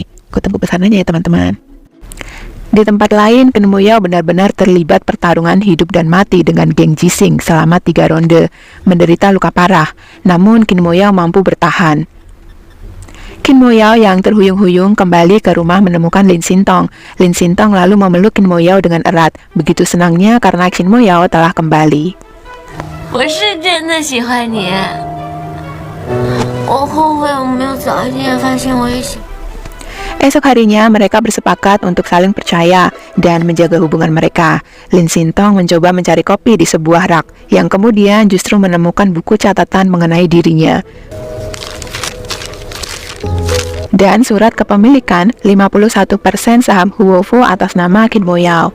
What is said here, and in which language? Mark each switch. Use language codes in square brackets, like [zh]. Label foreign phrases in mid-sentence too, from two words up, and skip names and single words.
[id] Kutunggu pesanannya ya teman-teman. Di tempat lain, Kim Mo-yeol benar-benar terlibat pertarungan hidup dan mati dengan geng Cising selama 3 ronde, menderita luka parah, namun Kim Mo-yeol mampu bertahan. Kim Mo-yeol yang terhuyung-huyung kembali ke rumah menemukan Lin Sintong. Lin Sintong lalu memeluk Kim Mo-yeol dengan erat, begitu senangnya karena Kim Mo-yeol telah kembali. [zh] 我是真的喜欢你，我后悔我没有早一点发现我也喜。 [id] Esok harinya mereka bersepakat untuk saling percaya dan menjaga hubungan mereka. Lin Sintong mencoba mencari kopi di sebuah rak, yang kemudian justru menemukan buku catatan mengenai dirinya. dan surat kepemilikan 51% saham Huofu atas nama Qin Moyao.